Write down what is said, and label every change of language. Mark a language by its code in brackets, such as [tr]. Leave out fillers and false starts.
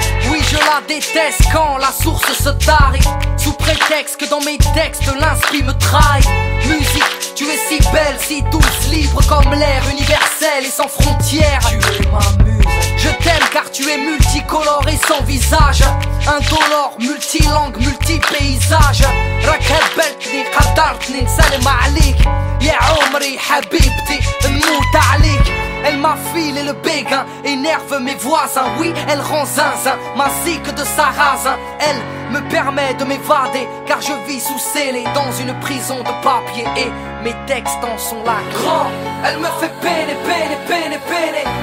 [fr] Oui, je la déteste quand la source se tarit, sous prétexte que dans mes textes l'inspi me trahit. Musique, tu es si belle, si douce, libre comme l'air, universel et sans frontières. Tu es ma muse. Je t'aime car tu es multicolore et sans visage. Indolore, multilangue, multipaysage. [ar] راك هبلتني قدرتني نسلم عليك يا عمري حبيبتي نموت عليك. [fr] Elle m'affile et le béguin énerve mes voisins. Oui, elle rend zinzin, ma zique de sarrasin. Elle me permet de m'évader, car je vis sous scellé dans une prison de papier. Et mes textes en sont là. Grand, elle me fait peiner, peiner, peiner, peiner.